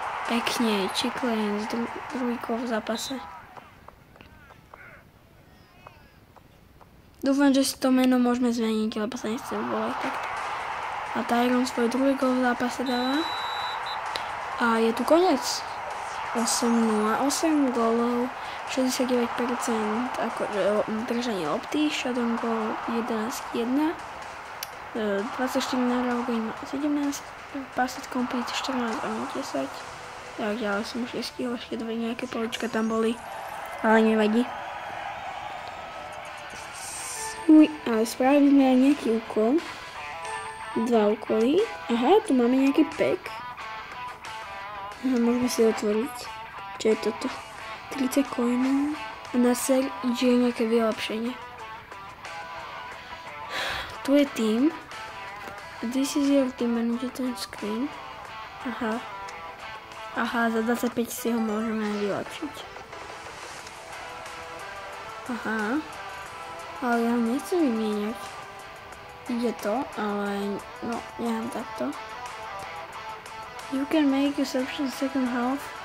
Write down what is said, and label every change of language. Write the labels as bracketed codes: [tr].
[sk] Pekne, Čiklen z druhýkou v zápase. Dúfam, že si to meno môžeme zmeniť, lebo sa nechcem volať takto. A Tyron svoj druhý gól v zápase dáva. A je tu koniec. 8-0, 8 gólov, 69% akože držanie lopty, [en] shotgun goal [sk] 11-1, 24 nahrávok, 17, [en] passes complete [sk] 14 a 10. Tak ďalej som už nestihol, ešte dve nejaké polička tam boli, ale nevadí. Ale spravili sme aj nejaký úkol. 2 úkoly. Aha, tu máme nejaký pack. Aha, môžeme si otvoriť. Čo je toto? 30 coinov. A na ser je nejaké vylepšenie. Tu je team. [en] This is your team management screen. [sk] Aha. Aha, za 25 si ho môžeme vylepšiť. Aha. Ale ja ho nechcem vymieňať. Ide to, ale no, ja mám takto. [en] You can make a substitution second half.